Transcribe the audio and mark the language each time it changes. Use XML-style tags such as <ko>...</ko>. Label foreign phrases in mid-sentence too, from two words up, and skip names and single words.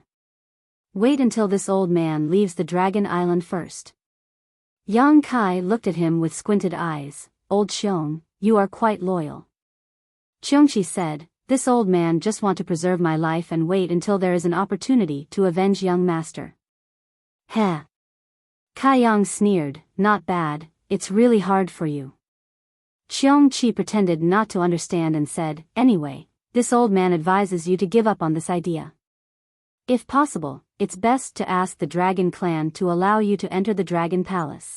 <en>Wait until this old man leaves the Dragon Island first." Yang Kai looked at him with squinted eyes. "Old Qiong, you are quite loyal." Qiongqi said, "This old man just want to preserve my life and wait until there is an opportunity to avenge young master." Heh. Kai Yang sneered, "Not bad, it's really hard for you." Qiongqi pretended not to understand and said, "Anyway, this old man advises you to give up on this idea. If possible, it's best to ask the Dragon Clan to allow you to enter the Dragon Palace."</en>